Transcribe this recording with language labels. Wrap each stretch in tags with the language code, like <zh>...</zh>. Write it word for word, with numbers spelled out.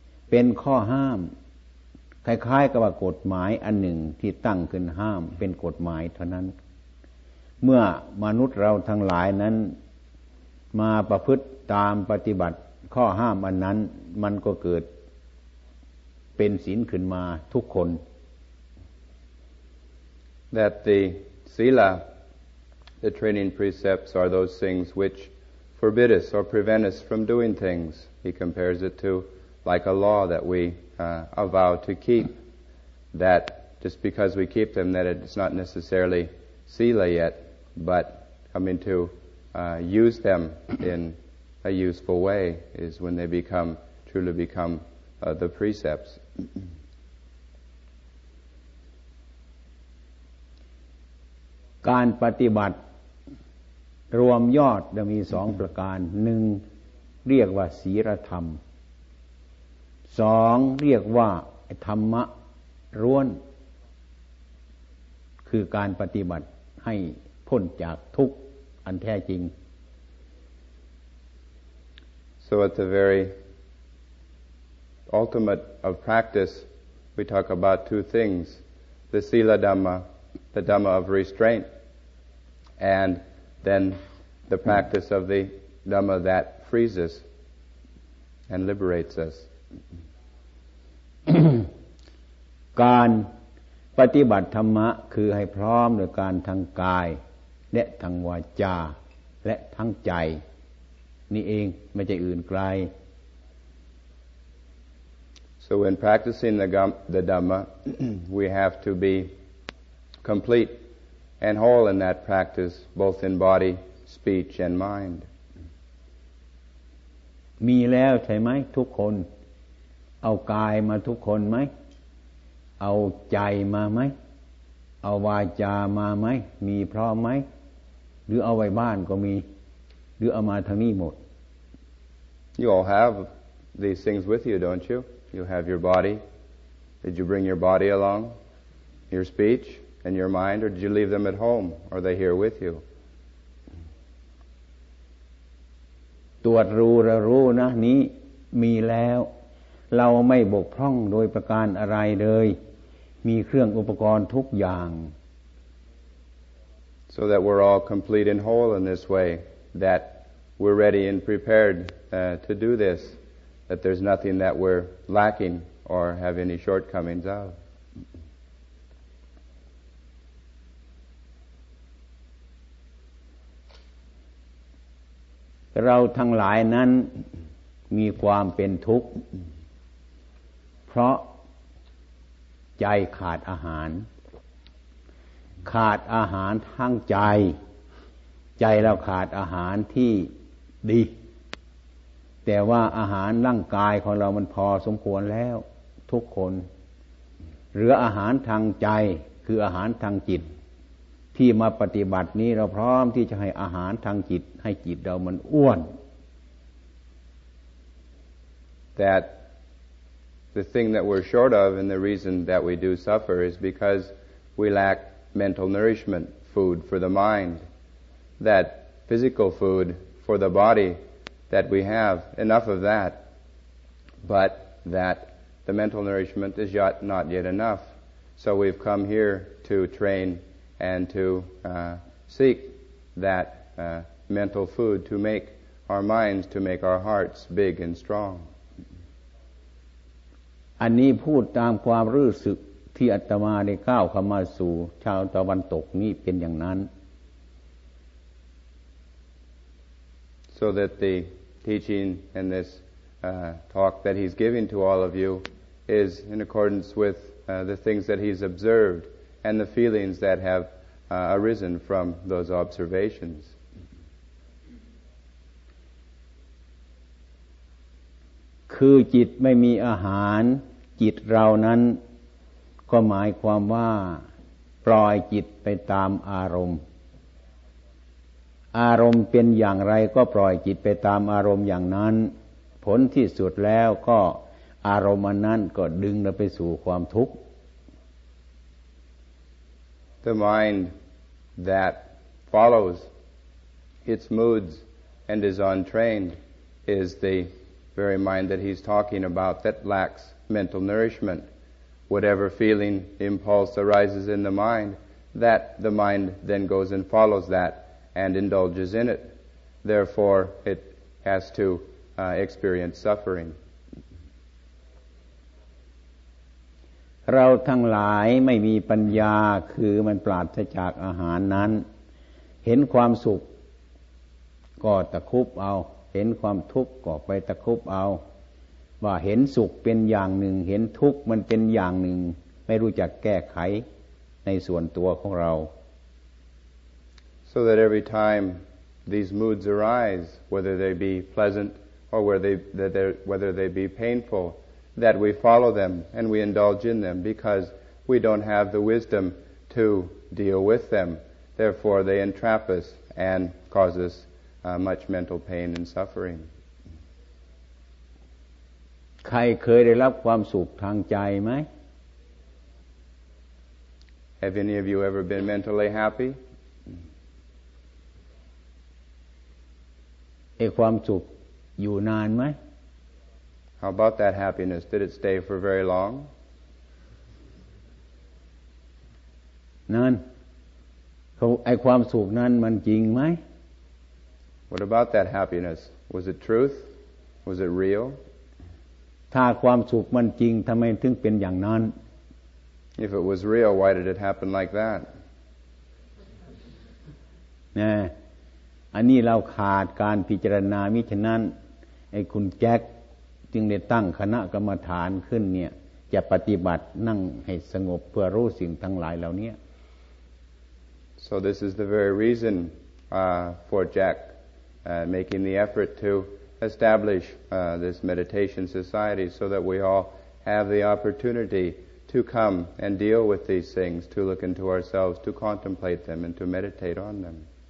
<th>เป็นข้อห้ามคล้ายๆกับว่ากฎหมายอันหนึ่งที่ตั้งขึ้นห้ามเป็นกฎหมายเท่านั้นเมื่อมนุษย์เราทั้งหลายนั้นมาประพฤติตามปฏิบัติข้อห้ามอันนั้นมันก็เกิดเป็นศีลขึ้นมาทุกคน</th> <en>That the sila, the training precepts are those things which forbid us or prevent us from doing things. He compares it to like a law that we uh, avow to keep. That just because we keep them, that it's not necessarily sila yet, but coming to uh, use them in a useful way is when they become truly become uh, the precepts.</en> <th>การปฏิบัติรวมยอดจะมีสองประการหนึ่งเรียกว่าศีลธรรมสองเรียกว่าธรรมะล้วนคือการปฏิบัติให้พ้นจากทุกข์อันแท้จริง</th> <en>So at the very ultimate of practice we talk about two things, the Sila Dhamma, the Dhamma of restraint, and then the practice of the Dhamma that frees us and liberates us.</en> <th>การปฏิบัติธรรมะคือให้พร้อมโดยการทางกายและทางวาจาและทางใจนี่เองไม่ใช่อื่นไกล</th> <en>So when practicing the, gam- the Dhamma, we have to be complete and whole in that practice, both in body, speech and mind.</en> <th>มีแล้วใช่ไหมทุกคนเอากายมาทุกคนไหมเอาใจมาไหมเอาวาจามาไหมมีพร้อมไหมหรือเอาไว้บ้านก็มีหรือเอามาทางนี้หมด</th> <en>You all have these things with you, don't you? You have your body. Did you bring your body along? Your speech and your mind, or did you leave them at home? Are they here with you?</en> <th>ตรวจรู้ระรู้นะนี้มีแล้วเราไม่บกพร่องโดยประการอะไรเลยมีเครื่องอุปกรณ์ทุกอย่าง</th> <en>So that we're all complete and whole in this way, that we're ready and prepared uh, to do this, that there's nothing that we're lacking or have any shortcomings of.</en> <th>เราทั้งหลายนั้นมีความเป็นทุกข์เพราะใจขาดอาหารขาดอาหารทางใจใจเราขาดอาหารที่ดี แต่ว่าอาหารร่างกายของเรามันพอสมควรแล้วทุกคนเหลืออาหารทางใจคืออาหารทางจิตที่มาปฏิบัตินี้เราพร้อมที่จะให้อาหารทางจิตให้จิตเรามันอ้วน</th> <en>That the thing that we're short of and the reason that we do suffer is because we lack mental nourishment, food for the mind, that physical food for the body, that we have enough of that, but that the mental nourishment is yet, not yet enough. So we've come here to train and to uh, seek that uh, mental food to make our minds, to make our hearts big and strong.</en> <th>อันนี้พูดตามความรู้สึกที่อาตมาได้ก้าวเข้ามาสู่ชาวตะวันตกนี้เป็นอย่างนั้น</th> <en>So that the teaching and this uh, talk that he's giving to all of you is in accordance with uh, the things that he's observed and the feelings that have uh, arisen from those observations</en> <th>คือจิตไม่มีอาหารจิตเรานั้นก็หมายความว่าปล่อยจิตไปตามอารมณ์อารมณ์เป็นอย่างไรก็ปล่อยจิตไปตามอารมณ์อย่างนั้นผลที่สุดแล้วก็อารมณ์นั้นก็ดึงเราไปสู่ความทุกข์</th> <en>The mind that follows its moods and is untrained is the very mind that he's talking about that lacks mental nourishment. Whatever feeling impulse arises in the mind, that the mind then goes and follows that and indulges in it. Therefore, it has to uh, experience suffering.</en> <th>เราทั้งหลายไม่มีปัญญาคือมันปราศจากอาหารนั้นเห็นความสุขก็ตะคุบเอาเห็นความทุกข์ก็ไปตะคุบเอาว่าเห็นสุขเป็นอย่างหนึ่งเห็นทุกข์มันเป็นอย่างหนึ่งไม่รู้จักแก้ไขในส่วนตัวของเรา</th> <en>So that every time these moods arise, whether they be pleasant or whether they, whether they be painful, that we follow them and we indulge in them because we don't have the wisdom to deal with them. Therefore, they entrap us and cause us Uh, much mental pain and suffering.</en> <th>ใครเคยได้รับความสุขทางใจไหม</th> <en>Have any of you ever been mentally happy?</en> <th>ไอ้ความสุขอยู่นานไหม</th> <en>How about that happiness? Did it stay for very long?</en> <th>นั้นเขาไอ้ความสุขนั้นมันจริงไหม</th> <en>What about that happiness? Was it truth? Was it real?</en> <th>ถ้าความสุขมันจริงทำไมถึงเป็นอย่างนั้น</th> <en>If it was real, why did it happen like that?</en> <th>นะอันนี้เราขาดการพิจารณามิฉะนั้นไอ้คุณแจ็คจึงได้ตั้งคณะกรรมฐานขึ้นเนี่ยจะปฏิบัตินั่งให้สงบเพื่อรู้สิ่งทั้งหลายเหล่านี้</th> <en>So this is the very reason uh, for Jack uh, making the effort to establish uh, this meditation society so that we all have the opportunity to come and deal with these things, to look into ourselves, to contemplate them and to meditate on them.</en>